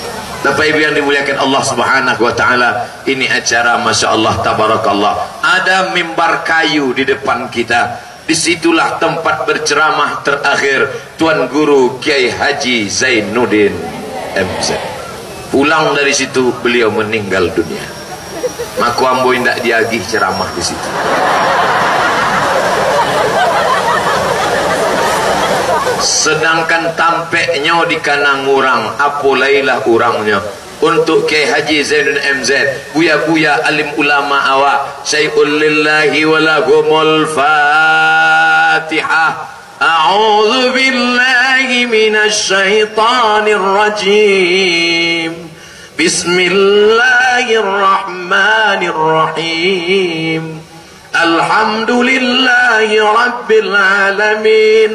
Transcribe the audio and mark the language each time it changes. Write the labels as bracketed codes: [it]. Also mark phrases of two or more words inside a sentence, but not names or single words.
[id] Bapak Ibu yang dimuliakan Allah [ar] سبحانه وتعالى, [id] ini acara [ar] ما شاء الله تبارك الله. [id] Ada mimbar kayu di depan kita. Disitulah tempat berceramah terakhir Tuan Guru Kiai Haji Zainuddin MZ. Pulang dari situ beliau meninggal dunia. [min] Maku ambo indak diagih ceramah di situ. Sedangkan tampeknya di kanang orang, apolailah orangnya. [id] Untuk Kiai Haji Zainuddin MZ, buya-buya alim ulama awak, [ar] شيء لله ولهم الفاتحة. أعوذ بالله من الشيطان الرجيم. بسم الله الرحمن الرحيم. الحمد لله رب العالمين.